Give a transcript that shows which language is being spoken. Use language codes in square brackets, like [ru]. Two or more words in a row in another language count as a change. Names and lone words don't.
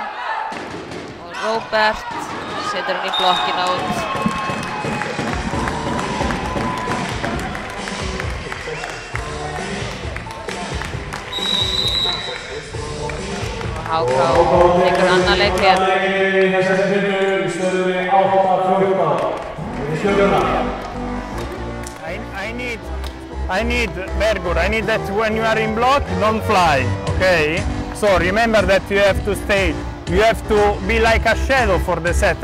[is] Og Róbert setur hann í blokkina út. HK tekur annan leik hér. [en] I need, Bergur, I need that when you are in block, don't fly, okay? So remember that you have to stay, you have to be like a shadow for the setter.